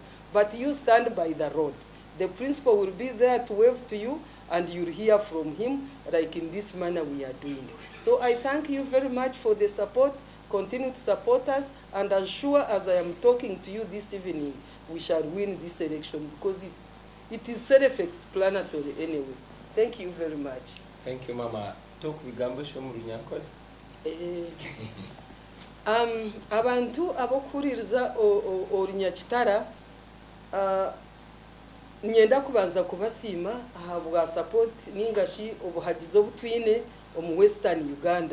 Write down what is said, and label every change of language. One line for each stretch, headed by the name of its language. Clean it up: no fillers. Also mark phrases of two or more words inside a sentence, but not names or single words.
English: But you stand by the road. The principal will be there to wave to you, and you'll hear from him, like in this manner we are doing. So I thank you very much for the support. Continue to support us, and as sure as I am talking to you this evening, we shall win this election, because it is self-explanatory anyway. Thank you very much. Thank you, Mama. Talk with Gambo Shomurinyakole.
Nyankole: Abantu abokuririza Orunyakitara nyenda kubanza kubasima ahabwa support ningashi obuhagizo butwine omu Western Uganda.